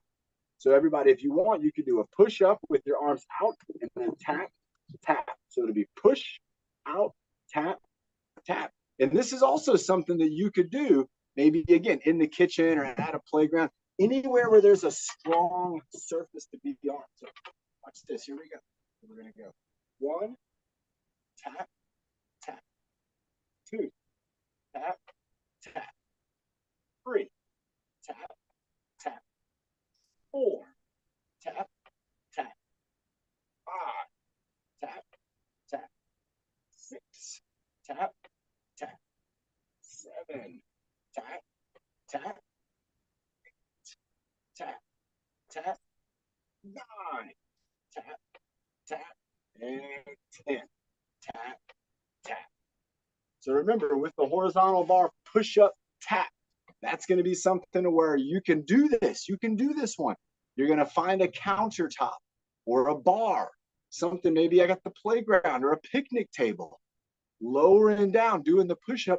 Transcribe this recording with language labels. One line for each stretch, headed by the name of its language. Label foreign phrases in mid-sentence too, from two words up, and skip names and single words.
English: So everybody, if you want, you could do a push-up with your arms out and then tap, tap. So it'll be push, out, tap, tap. And this is also something that you could do maybe, again, in the kitchen or at a playground, anywhere where there's a strong surface to be on. So watch this. Here we go. We're going to go 1, tap, tap, 2, tap, tap, 3, tap, tap, 4, tap, tap, 5, tap, tap, 6, tap, tap, 7, tap, tap, 8, tap, tap, 9, tap, tap, and 10. Tap, tap. So remember, with the horizontal bar push-up tap, that's going to be something where you can do this. You can do this one. You're going to find a countertop or a bar, something maybe at the playground or a picnic table, lowering down, doing the push-up.